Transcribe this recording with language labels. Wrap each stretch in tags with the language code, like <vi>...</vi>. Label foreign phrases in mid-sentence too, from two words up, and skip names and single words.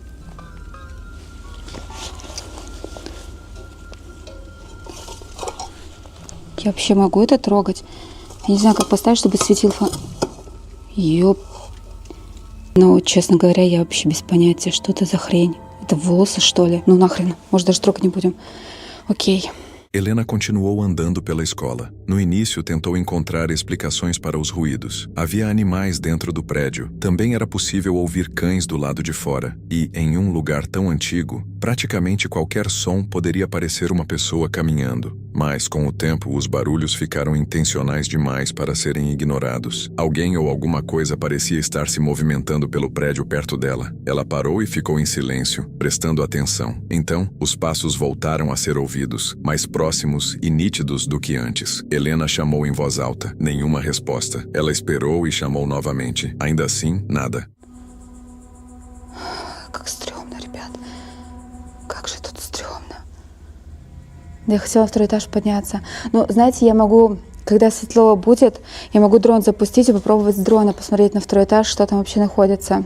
<ru>Я вообще могу это трогать? Я не знаю, как поставить, чтобы светил фон. Ёп. Ну, честно говоря, я вообще без понятия, что это за хрень. Это волосы, что ли? Ну нахрен. Может, даже трогать не будем. Окей.</ru> <pt>Helena continuou andando pela escola. No início, tentou encontrar explicações para os ruídos. Havia animais dentro do prédio. Também era possível ouvir cães do lado de fora. E, em um lugar tão antigo, praticamente qualquer som poderia parecer uma pessoa caminhando. Mas, com o tempo, os barulhos ficaram intencionais demais para serem ignorados. Alguém ou alguma coisa parecia estar se movimentando pelo prédio perto dela. Ela parou e ficou em silêncio, prestando atenção. Então, os passos voltaram a ser ouvidos, mais próximos e nítidos do que antes. Helena chamou em voz alta. Nenhuma resposta. Ela esperou e chamou novamente. Ainda assim, nada.</pt> <ru>Как стрёмно, ребят. Как же тут стрёмно. Я хотела на второй этаж подняться. Но, знаете, я могу, когда светло будет, я могу дрон запустить и попробовать с дрона посмотреть на второй этаж, что там вообще находится.</ru>